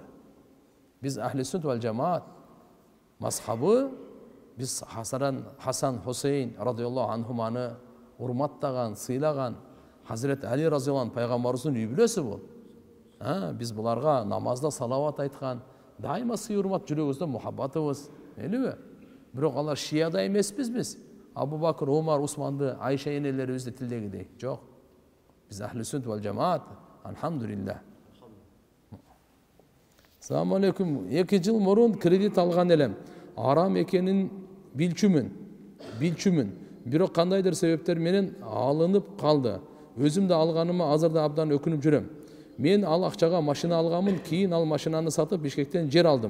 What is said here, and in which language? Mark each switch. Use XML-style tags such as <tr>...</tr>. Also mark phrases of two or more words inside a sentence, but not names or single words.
<ky>Биз</ky> <ar>أهل السنة والجماعة</ar> <ky>мазхабы, биз Хасан Хусейн</ky> <ar>رضي الله عنهما</ar> <ky>урматтаган, сыйлаган Hazret Ali</ky> <ar>رضي الله عنه</ar> <ky>пайгамбарыбыздын үй бүлөсү бул. Биз буларга намазда салават айткан, дайыма сый урмат жүрөгүбүздө мухаббатыбыз, элеби? Бирок алар шияда эмеспиз биз. Абу Бакыр, Умар, Усманды, Айша энелерибизди тилдегидей. Жок. Биз</ky> <ar>أهل السنة والجماعة,</ar> <ky>алхамдулиллах.</ky> <ar>السلام عليكم.</ar> <ky>2 жыл мурун кредит алган элем. Арам экенин билчүмүн. Бирок кандайдыр себептер менен алынып калды. Өзүм да алганыма азырда абдан өкүнүп жүрөм. Мен ал акчага машина алганмын, кийин ал машинаны сатып Бишкектен жер алдым.</ky>